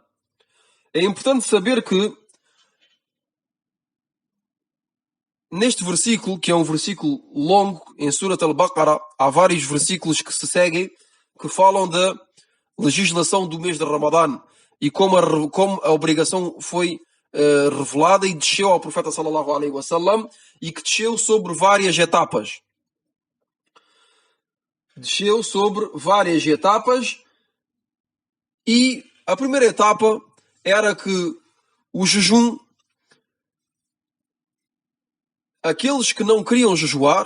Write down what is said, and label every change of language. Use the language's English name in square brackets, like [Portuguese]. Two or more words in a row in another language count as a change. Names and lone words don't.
[Portuguese] É importante saber que neste versículo, que é um versículo longo, em Surat Al-Baqarah, há vários versículos que se seguem que falam da legislação do mês de Ramadã e como a obrigação foi revelada e desceu ao profeta [Arabic] صلى الله عليه وسلم, [Portuguese] e que desceu sobre várias etapas. E a primeira etapa era que o jejum, aqueles que não queriam jejuar